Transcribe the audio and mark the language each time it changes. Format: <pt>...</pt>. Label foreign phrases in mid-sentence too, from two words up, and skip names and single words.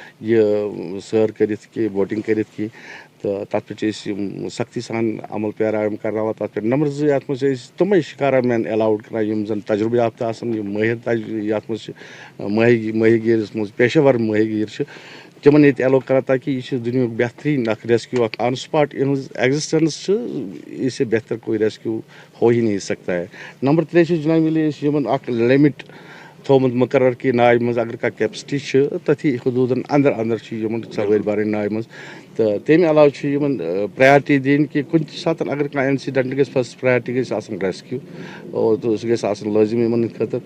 <ks>یہِ سٲر کٔرِتھ کینٛہہ بوٹِنٛگ کٔرِتھ کینٛہہ تہٕ تتھ پٮ۪ٹھ چھِ أسۍ یِم سختی سان عمل پیرا یِم کرناوان تتھ پٮ۪ٹھ نمبر 2 یتھ منٛز چھِ أسۍ تِمے شِکارا</ks> <en>men allowed</en> <ks>کران یِم زن تجرُبہٕ یافتہٕ آسان یِم مٲہِر یتھ منٛز چھِ مٲہی گیٖرس منٛز پیشور مٲہی گیٖر چھِ تِمن ییٚتہِ ایلو کران تاکہِ یہِ چھِ دُنیہُک بہتریٖن اکھ ریسکیوٗ اکھ</ks> <en>on spot</en> <ks>یِہٕنٛز ایگزسٹنس چھِ اسے بہتر</ks> <ur>کوئی ریسکیوٗ ہو ہی نہیں سکتا ہے.</ur> <ks>نمبر 3 چھِ جناب مِلے أسۍ یِمن اکھ لِمٹ تھوٚومُت مُقرر کہِ ناوِ منٛز اگر کانٛہہ کیپسٹی چھِ تٔتھی حدوٗدن انٛدر انٛدر چھِ یِمن سوٲرۍ بَرٕنۍ ناوِ منٛز تہٕ تمہِ علاوٕ چھِ یِمن پریارٹی دِنۍ کہِ کُنہِ تہِ ساتہٕ اگر کانٛہہ اِنسِڈنٹ گژھِ</ks> <en>first priority</en> <ks>گژھِ آسٕنۍ ریسکیوٗ تہٕ سُہ گژھِ آسُن لٲزمی یِمن ہٕنٛدِ خٲطرٕ.</ks>